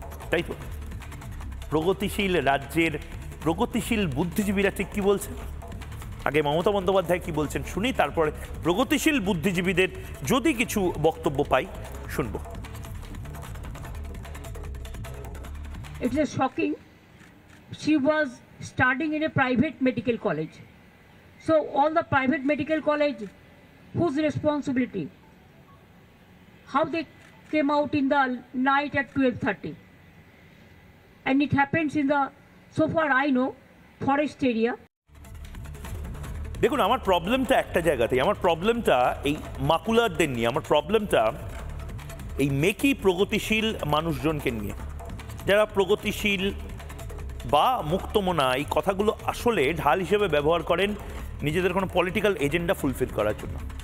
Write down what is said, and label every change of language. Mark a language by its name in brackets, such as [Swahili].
[Bangla] তাই তো প্রগতিশীল রাজ্যের প্রগতিশীল বুদ্ধিজীবীরা ঠিক কি বলছেন? আগে মমতা বন্দ্যোপাধ্যায় কি বলছেন শুনি, তারপরে প্রগতিশীল বুদ্ধিজীবীদের যদি কিছু বক্তব্য পাই শুনবো। [English] It is shocking. She was studying in a private medical college. So all the private medical college, whose responsibility? How they came out in the night at 12:30? And it happens in the, so far I know, forest area. [Bangla] দেখুন, আমার প্রবলেমটা একটা জায়গাতেই, আমার প্রবলেমটা এই মাকুলারদের নিয়ে, আমার প্রবলেমটা এই মেকি প্রগতিশীল মানুষজনকে নিয়ে, যারা প্রগতিশীল বা মুক্তমনা এই কথাগুলো আসলে ঢাল হিসেবে ব্যবহার করেন নিজেদের কোনো পলিটিক্যাল এজেন্ডা ফুলফিল করার জন্য।